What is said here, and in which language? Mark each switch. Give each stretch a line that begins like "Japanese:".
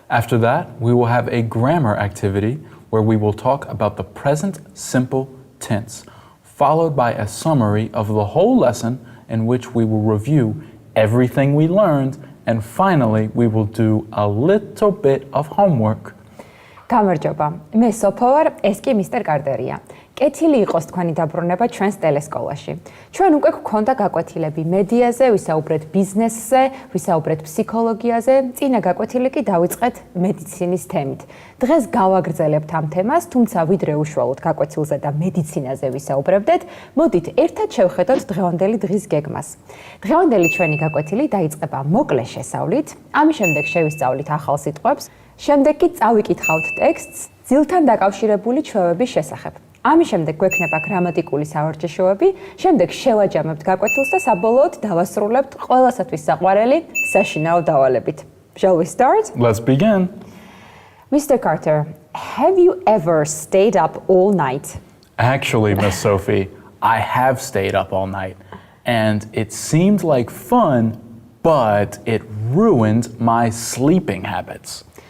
English: After that, we will have a grammar activity where we will talk about the present simple tense, followed by a summary of the whole lesson in which we will review everything we learned, and finally we will do a little bit of homework.
Georgian: გამარჯობა. მე სოფო ვარ, ეს კი მისტერ კარტერია. კეთილი იყოს თქვენი დაბრუნება ჩვენს ტელესკოლაში. ჩვენ უკვე გვქონდა გაკვეთილები მედიაზე, ვისაუბრეთ ბიზნესზე, ვისაუბრეთ ფსიქოლოგიაზე, წინა გაკვეთილი კი დავიწყეთ მედიცინის თემით. დღეს გავაგრძელებთ ამ თემას, თუმცა ვიდრე უშუალოდ გაკვეთილზე და მედიცინაზე ვისაუბრებდეთ, მოდით ერთად შევხედოთ დღევანდელი დღის გეგმას. დღევანდელი ჩვენი გაკვეთილი დაიწყება მოკლე შესავლით, ამის შემდეგ შევისწავლით ახალ სიტყვებს, შემდეგ კი წავიკითხავთ ტექსტს ძილთან დაკავშირებული ჩვევების შესახებ. ამის შემდეგ გვექნება გრამატიკული სავარჯიშოები, შემდეგ შევაჯამებთ გაკვეთილს და საბოლოოდ დავასრულებთ ყველასათვის საყვარელი საშინაო დავალებით.
English: Shall we start? Let's begin. Mr. Carter, have you ever stayed up all night? Actually, Miss Sophie, I have stayed up all night, and it seemed like fun, but it ruined my sleeping habits.